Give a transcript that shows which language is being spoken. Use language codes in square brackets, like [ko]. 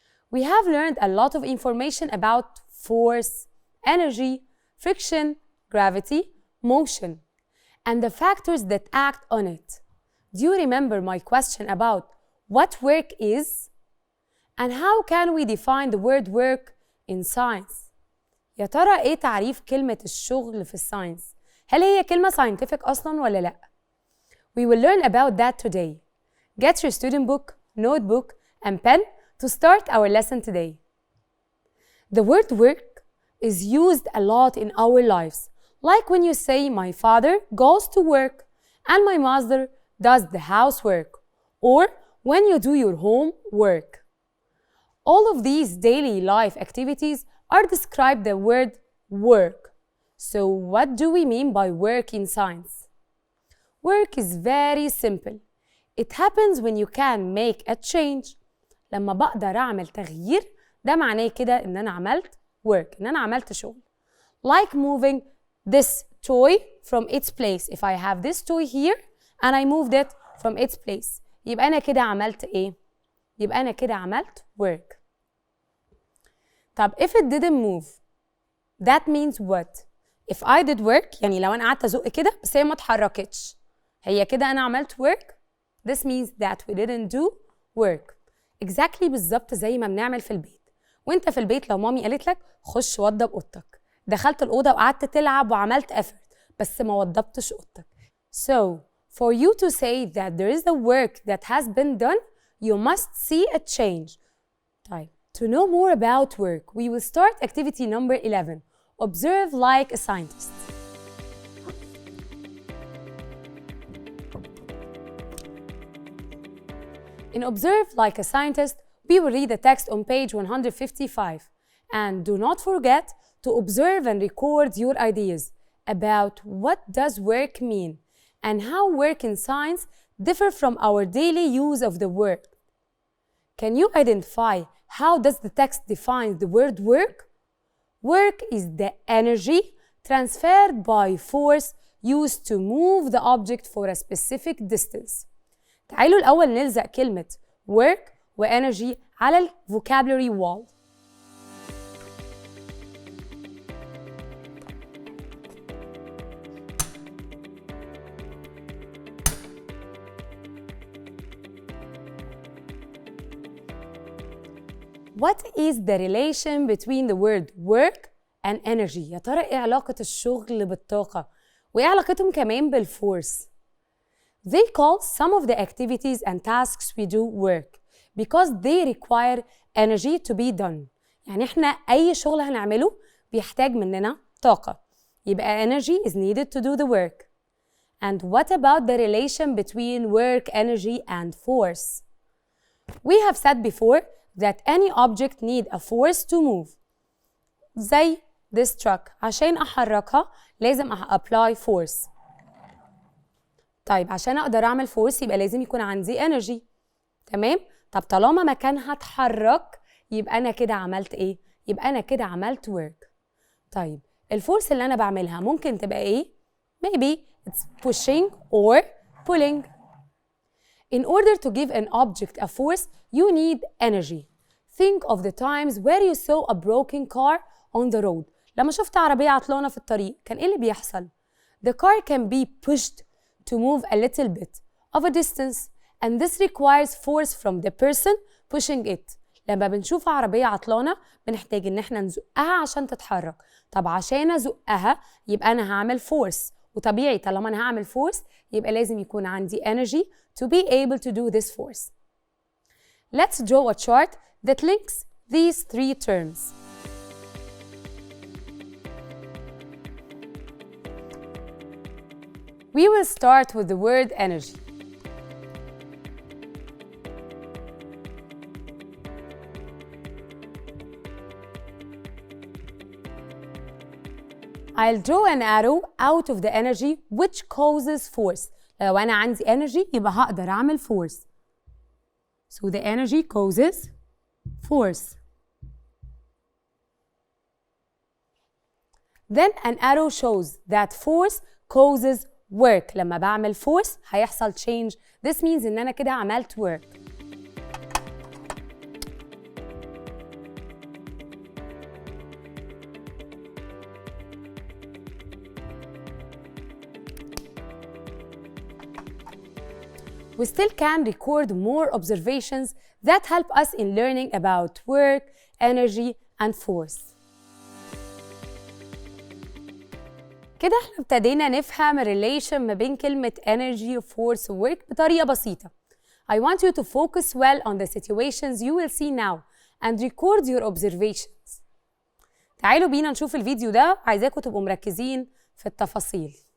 [en] We have learned a lot of information about force, energy, friction, gravity, motion, and the factors that act on it. Do you remember my question about what work is? And how can we define the word work in science? [ar] يا ترى إيه تعريف كلمة الشغل في الساينس؟ هل هي كلمة scientific أصلاً ولا لأ؟ [en] We will learn about that today. Get your student book, notebook, and pen to start our lesson today. The word work is used a lot in our lives, like when you say my father goes to work and my mother does the housework, or when you do your homework. All of these daily life activities are described the word work. So what do we mean by work in science? Work is very simple. It happens when you can make a change. [ar] لما بقدر أعمل تغيير ده معناه كده إن أنا عملت work، إن أنا عملت شغل. [en] Like moving this toy from its place. If I have this toy here and I moved it from its place. [ar] يبقى أنا كده عملت إيه؟ يبقى أنا كده عملت work. [en] طب if it didn't move, that means what? If I did work, [ar] يعني لو أنا قعدت أزق كده بس هي ما اتحركتش، هي كده أنا عملت work? [en] This means that we didn't do work. [ar] Exactly بالظبط زي ما بنعمل في البيت. وأنت في البيت لو مامي قالت لك خش وضب أوضتك، دخلت الأوضة وقعدت تلعب وعملت effort بس ما وضبتش أوضتك. [en] So, for you to say that there is a work that has been done, you must see a change. [ar] طيب. [en] To know more about work, we will start activity number 11. Observe like a scientist. In Observe like a Scientist, we will read the text on page 155. And do not forget to observe and record your ideas about what does work mean and how work in science differ from our daily use of the word. Can you identify how does the text define the word work? Work is the energy transferred by force used to move the object for a specific distance. [ar] تعالوا الأول نلزق كلمة work و energy على ال vocabulary wall. [en] What is the relation between the word work and energy? [ar] يا ترى إيه علاقة الشغل بالطاقة؟ وإيه علاقتهم كمان بالفورس؟ [en] They call some of the activities and tasks we do work because they require energy to be done. [ar] يعني إحنا أي شغل هنعمله بيحتاج مننا طاقة. [en] يبقى energy is needed to do the work. And what about the relation between work, energy, and force? We have said before that any object need a force to move. زي this truck. [ar] عشان أحركها لازم [en] apply force. [ar] طيب عشان أقدر أعمل force يبقى لازم يكون عندي energy. تمام؟ طب طالما مكانها اتحرك يبقى أنا كده عملت إيه؟ يبقى أنا كده عملت work. طيب الفورس اللي أنا بعملها ممكن تبقى إيه؟ [en] Maybe it's pushing or pulling. In order to give an object a force, you need energy. Think of the times where you saw a broken car on the road. [ar] لما شفت عربية عطلانة في الطريق كان إيه اللي بيحصل؟ [en] The car can be pushed to move a little bit of a distance and this requires force from the person pushing it. [ar] لما بنشوف عربية عطلانة بنحتاج إن احنا نزقها عشان تتحرك. طب عشان أزقها يبقى أنا هعمل force. وطبيعي طالما أنا هعمل force يبقى لازم يكون عندي energy [en] to be able to do this force. Let's draw a chart that links these three terms. We will start with the word energy. I'll draw an arrow out of the energy which causes force. [ar] لو أنا عندي energy يبقى هقدر أعمل force. [en] So the energy causes force. Then an arrow shows that force causes work. [ar] لما بعمل force هيحصل change. [en] This means [ar] إن أنا كده عملت work. [en] We still can record more observations that help us in learning about work, energy, and force. [ar] كده احنا ابتدينا نفهم relation ما بين كلمة energy, force و work بطريقة بسيطة. [en] I want you to focus well on the situations you will see now and record your observations. [ar] تعالوا بينا نشوف الفيديو ده، عايزاكم تبقوا مركزين في التفاصيل.